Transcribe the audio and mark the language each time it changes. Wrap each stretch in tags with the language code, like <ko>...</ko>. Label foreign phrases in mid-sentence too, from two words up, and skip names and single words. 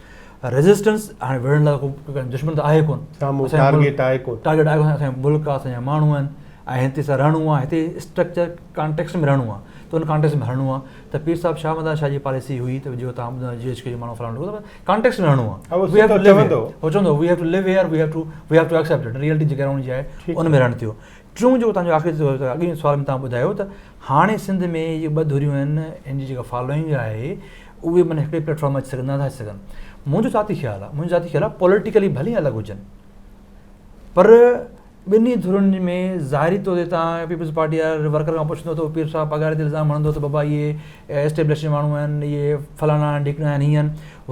<sd>रेज़िस्टेंस हाणे विढ़ण लाइ को दुश्मन त आहे कोन, टारगेट आहे कोन, टारगेट आहे कोन, असांजो मुल्क आहे, असांजा माण्हू आहिनि, ऐं हिते सां रहणो आहे, हिते</sd> <en>structure context</en> <sd>में रहणो आहे, त उन कॉन्टेक्स्ट में हलणो आहे। त पीर साहिब शाह मदार शाह जी पॉलिसी हुई त जो तव्हां ॿुधायो GHK जो माण्हू फलाणो, कॉन्टेक्स्ट में रहणो आहे,</sd> <en>we have to live here, we have to accept it, reality</en> <sd>जेका रहणी आहे उन में रहण थियो। टियों जो तव्हांजो आख़िरी अॻिए सुवाल में तव्हां ॿुधायो त हाणे सिंध में इहे ॿ धुरियूं आहिनि, इन जी जेका फॉलोइंग आहे उहे माना हिकिड़े प्लेटफॉर्म अची सघनि, नथा अची सघनि। मुंहिंजो ज़ाती ख़्यालु आहे पॉलिटिकली भली अलॻि हुजनि, पर ॿिन्ही धुरुनि में ज़ाहिरी तौर ते तव्हां पीपल्स पार्टी वारे वर्कर खां पुछंदो त पीर साहिब पघार ते इल्ज़ाम हणंदो त बाबा इहे एस्टेब्लिश माण्हू आहिनि, इहे फलाणा ढिकणा आहिनि, हीअं आहिनि।</sd>